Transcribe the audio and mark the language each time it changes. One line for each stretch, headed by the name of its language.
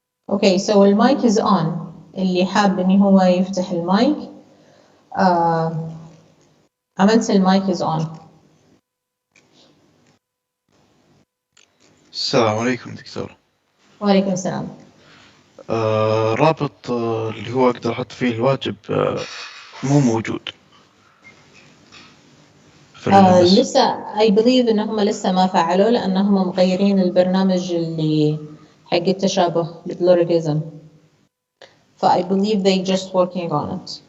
English: Okay, so المايك is on.
Arabic: اللي حاب إن هو يفتح المايك. عملت المايك
English: is on.
Arabic: السلام عليكم دكتور. وعليكم السلام. رابط اللي هو أقدر أحط فيه الواجب مو موجود في لسه
English: I believe
Arabic: إنهم لسه ما فعلوا لأنهم مغيرين البرنامج اللي حق التشابه البلوريزم.
English: I believe they just working on it.